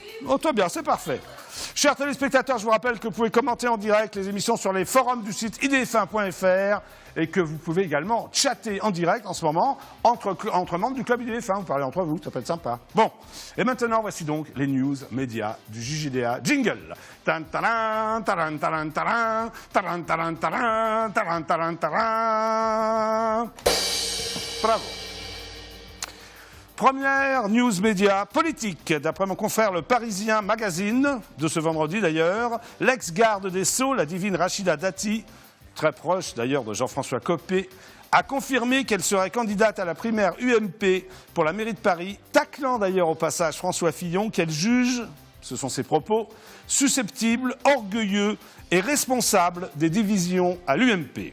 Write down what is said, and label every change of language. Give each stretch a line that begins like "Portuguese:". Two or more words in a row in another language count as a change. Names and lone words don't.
French: Oh, toi bien, c'est parfait. Chers téléspectateurs, je vous rappelle que vous pouvez commenter en direct les émissions sur les forums du site idf1.fr et que vous pouvez également chatter en direct en ce moment entre membres du club IDF1. Vous parlez entre vous, ça peut être sympa. Bon, et maintenant, voici donc les news médias du JJDA. Jingle. Tan taran, taran, taran, taran, taran, taran, taran, taran, taran, taran. Bravo. Première news média politique. D'après mon confrère Le Parisien Magazine, de ce vendredi d'ailleurs, l'ex-garde des Sceaux, la divine Rachida Dati, très proche d'ailleurs de Jean-François Copé, a confirmé qu'elle serait candidate à la primaire UMP pour la mairie de Paris, taclant d'ailleurs au passage François Fillon, qu'elle juge, ce sont ses propos, susceptible, orgueilleux et responsable des divisions à l'UMP.